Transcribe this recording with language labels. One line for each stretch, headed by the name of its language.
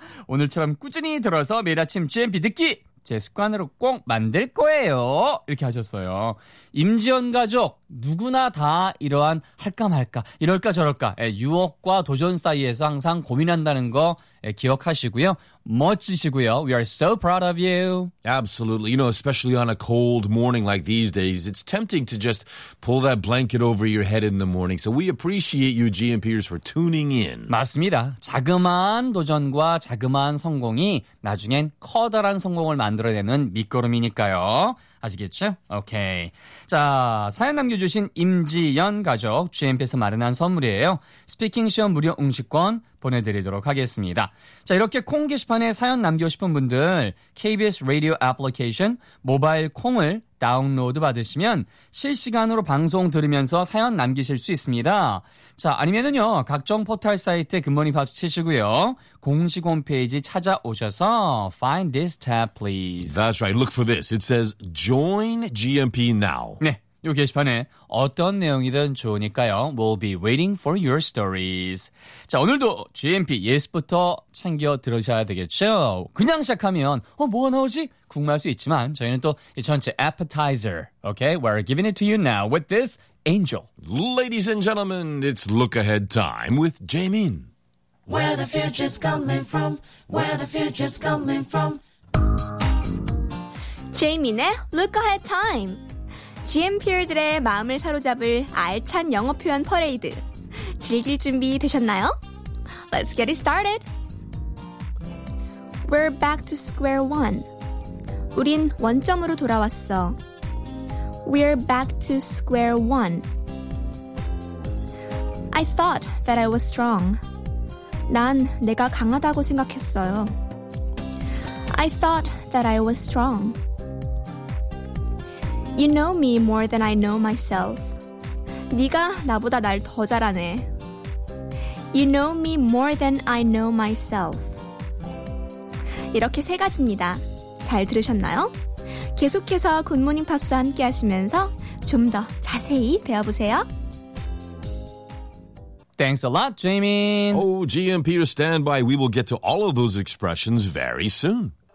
Korean: 오늘처럼 꾸준히 들어서 매일 아침 GMP 듣기 제 습관으로 꼭 만들 거예요. 이렇게 하셨어요. 임지연 가족 누구나 다 이러한 할까 말까 이럴까 저럴까 유혹과 도전 사이에서 항상 고민한다는 거 기억하시고요. 멋지시고요.
English: We are so proud of you. Absolutely. You know, especially on a cold morning like these days, it's tempting to just pull that blanket over your head in the morning. So we appreciate you, GMPers, for tuning in.
Korean: 맞습니다. 자그마한 도전과 자그마한 성공이 나중엔 커다란 성공을 만들어내는 밑거름이니까요. 아시겠죠? 오케이. 자, 사연 남겨주신 임지연 가족 GMP에서 마련한 선물이에요. 스피킹 시험 무료 응시권 보내드리도록 하겠습니다. 자, 이렇게 콩 게시판에 사연 남겨 싶은 분들 KBS 라디오 애플리케이션 모바일 콩을 다운로드 받으시면 실시간으로 방송 들으면서 사연 남기실 수 있습니다. 자, 아니면은요, 각종 포털 사이트 굿모닝 팝스 치시고요. 공식 홈페이지 찾아오셔서
English: Find this tab, please. That's right. Look for this. It says Join GMP now.
Korean: 네. 요 게시판에 어떤 내용이든 좋으니까요.
English: We'll be waiting for your stories.
Korean: 자, 오늘도 GMP 예스부터 챙겨 들으셔야 되겠죠. 그냥 시작하면 뭐가 나오지? 궁금할 수 있지만 저희는 또 이 전체 appetizer.
English: Okay, we're giving it to you now with this angel. Ladies and gentlemen, it's look ahead time with Jaemin. Where the future's coming from, where the future's coming from. Jaemin의 look ahead time.
Korean: GMP들의 마음을 사로잡을 알찬 영어 표현 퍼레이드. 즐길 준비 되셨나요?
English: Let's get it started. We're back to square one.
Korean: 우린 원점으로 돌아왔어.
English: We're back to square one. I thought that I was strong.
Korean: 난 내가 강하다고 생각했어요.
English: I thought that I was strong. You know me more than I know myself.
Korean: 네가 나보다 날 더 잘 아네.
English: You know me more than I know myself.
Korean: 이렇게 세 가지입니다. 잘 들으셨나요? 계속해서 굿모닝 팝스와 함께 하시면서 좀 더 자세히 배워보세요.
English: Thanks a lot, Jamin. Oh, GMP, stand by. We will get to all of those expressions very soon.